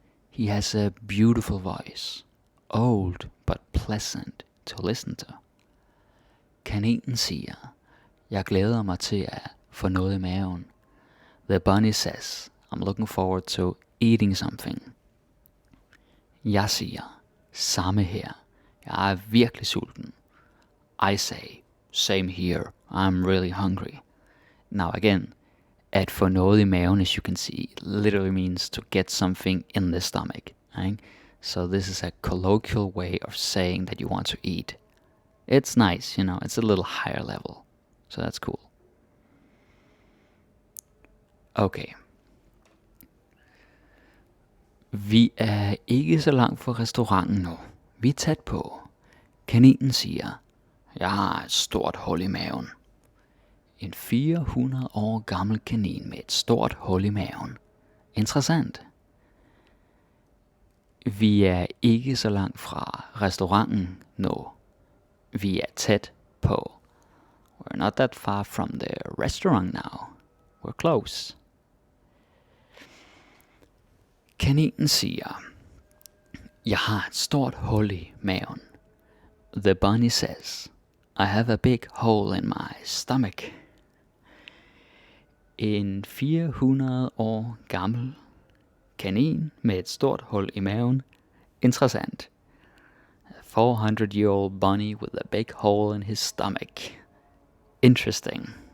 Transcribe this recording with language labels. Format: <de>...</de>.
<en>He has a beautiful voice. Old, but pleasant to listen to.</en> <da>Kaninen siger, jeg glæder mig til at få noget i maven.</da> <en>The bunny says, I'm looking forward to eating something.</en> <da>Jeg siger, samme her. Jeg er virkelig sulten.</da> <en>I say, same here. I'm really hungry. Now again,</en> <da>at få noget i maven,</da> <en>as you can see, literally means to get something in the stomach. Right? So this is a colloquial way of saying that you want to eat. It's nice, you know, it's a little higher level. So that's cool. Okay.</en> <da>Vi er ikke så langt fra restauranten nu. Vi er tæt på. Kaninen siger, jeg har et stort hul i maven. En 400 år gammel kanin med et stort hul i maven. Interessant. Vi er ikke så langt fra restauranten nu. Vi er tæt på.</da> <en>We're not that far from the restaurant now. We're close.</en> <da>Kaninen siger, jeg har et stort hul i maven.</da> <en>The bunny says, I have a big hole in my stomach.</en> <da>En 400 år gammel kanin med et stort hul i maven. Interessant.</da> <en>A 400-year-old bunny with a big hole in his stomach. Interesting.</en>